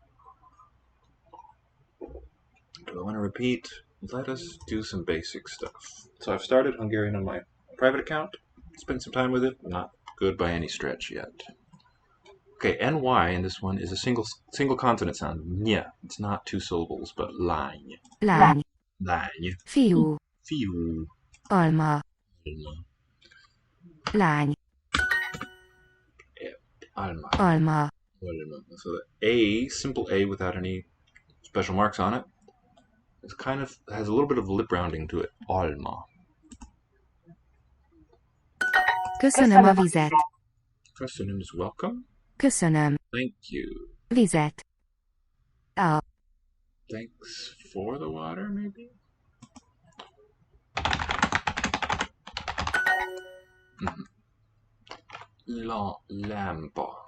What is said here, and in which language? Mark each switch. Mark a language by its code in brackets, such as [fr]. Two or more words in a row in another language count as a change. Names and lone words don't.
[en] Do I want to repeat? Let us do some basic stuff. So I've started Hungarian on my private account. Spent some time with it. Not good by any stretch yet. Okay, NY in this one is a single consonant sound. Nya. It's not two syllables, but lány. Lány. Lány. Fiú. Fiú. Alma. Alma. Lány. Alma. Alma. So the A, simple A without any special marks on it, it's kind of has a little bit of lip rounding to it. Alma. [hu] Köszönöm a vizet. [en] Köszönöm is welcome. Köszönöm. Thank you. Vizet. A. Thanks for the water, maybe? Lampa.